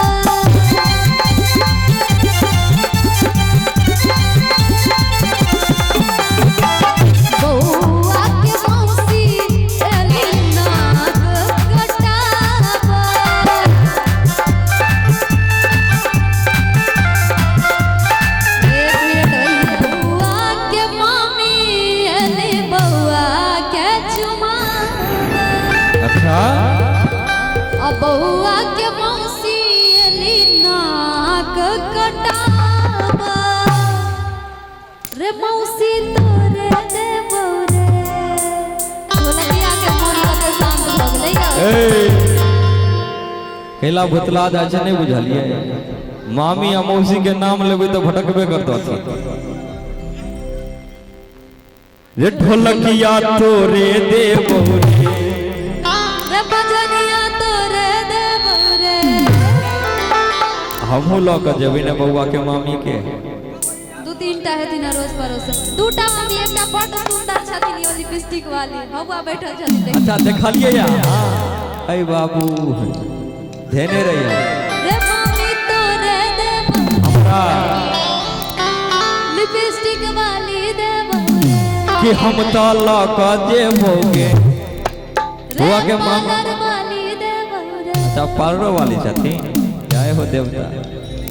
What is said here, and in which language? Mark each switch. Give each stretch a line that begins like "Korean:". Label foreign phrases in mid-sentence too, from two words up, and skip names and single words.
Maithili: बउआ के मौसी एली नाक कटावा बउआ के मामी एली बउआ के चुमावा अच्छा बउआ के मौसी एली नाक कटावा रे मौसी तोरे दे बउरे ढोलकिया के मोन के शांत भ गेलै कैला भुतला जाय नहीं बुझलिए मामी आ मौसी के नाम लेबै तो भटकबे करतो रे ढोलकिया तोरे दे बहुरे रे बजनिया तोरे दे बउरे हमहू ल के जेबै ने बउआ के मामी के दू तीनटा हेथिन रोज परोस दूटा मामी एकटा बड़ सुंदर छथिन ओ लिपस्टिक वाली हवा बैठल छथिन अच्छा देखलिए या ऐ बाबू धेने रहिए रे मामी तोरे दे हमरा लिपस्टिक वाली दे बउरे कि हम त ल के जेबोगे बुआ के मामा वाली दे बउरे अच्छा पार्लर वाली छथिन जय हो देवता